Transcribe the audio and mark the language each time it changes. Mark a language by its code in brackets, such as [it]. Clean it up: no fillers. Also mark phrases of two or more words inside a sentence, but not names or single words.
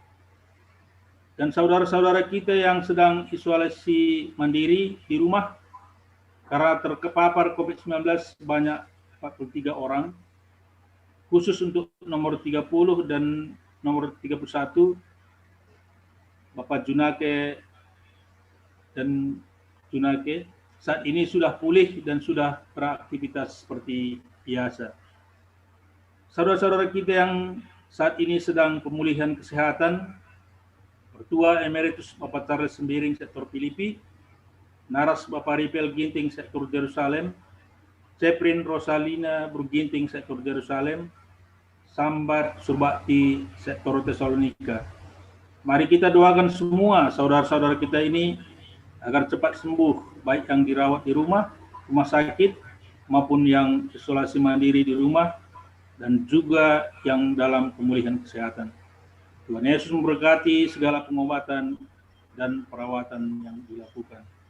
[id] Dan saudara-saudara kita yang sedang isolasi mandiri di rumah karena terpapar COVID-19 sebanyak 43 orang, khusus untuk nomor 30 dan nomor 31, Bapak Junake dan Junake saat ini sudah pulih dan sudah beraktivitas seperti biasa. Saudara-saudara kita yang saat ini sedang pemulihan kesehatan, Mertua Emeritus Bapak Charles Sembiring sektor Pilipi, Naras Bapak Ripel Ginting sektor Jerusalem, Ceprin Rosalina Berginting sektor Jerusalem, Sambat Surbakti sektor Tesalonika. Mari kita doakan semua saudara-saudara kita ini agar cepat sembuh, baik yang dirawat di rumah sakit, maupun yang isolasi mandiri di rumah, dan juga yang dalam pemulihan kesehatan. Tuhan Yesus memberkati segala pengobatan dan perawatan yang dilakukan.